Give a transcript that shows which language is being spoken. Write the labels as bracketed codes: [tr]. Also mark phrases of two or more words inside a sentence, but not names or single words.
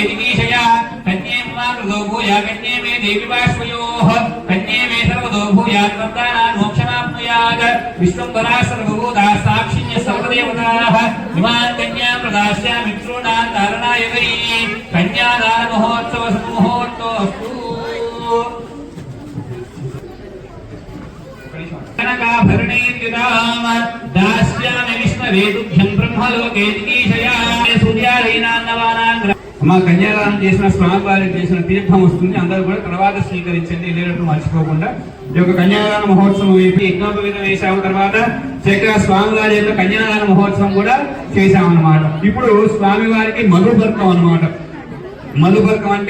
[sa] దివీషయా కన్యే మాతృదో భూయా కన్యే మే దేవి బాష్పయోః కన్యే మే సర్వదో భూయాత్ వర్ధనాన్ మోక్షమాప్నుయాత్ तस्मात् विष्णुंभरा सर्वभूताः साक्षिण्य सर्वदेवताः इमां कन्यां प्रदास्यामि मित्रोणां धारणाय वै कन्यादान महोत्सव सुमुहूर्तोऽस्तु कनकाभरणेर्युतां दास्यामि विष्णवे तुभ्यं ब्रह्मलोके जिगीषया सूर्यादीनान्नवानां [te] అమ్మ కన్యాదానం చేసిన స్వామివారికి చేసిన తీర్థం వస్తుంది అందరూ కూడా తర్వాత స్వీకరించండి వెళ్ళేటప్పుడు మర్చిపోకుండా ఈ యొక్క కన్యాదాన మహోత్సవం అయిపోయి యజ్ఞోపవీతం వేసాము తర్వాత చక్కగా స్వామివారి యొక్క కన్యాదాన మహోత్సవం కూడా చేశామన్నమాట ఇప్పుడు స్వామివారికి మధుపర్కం అన్నమాట మధుపర్కం అంటే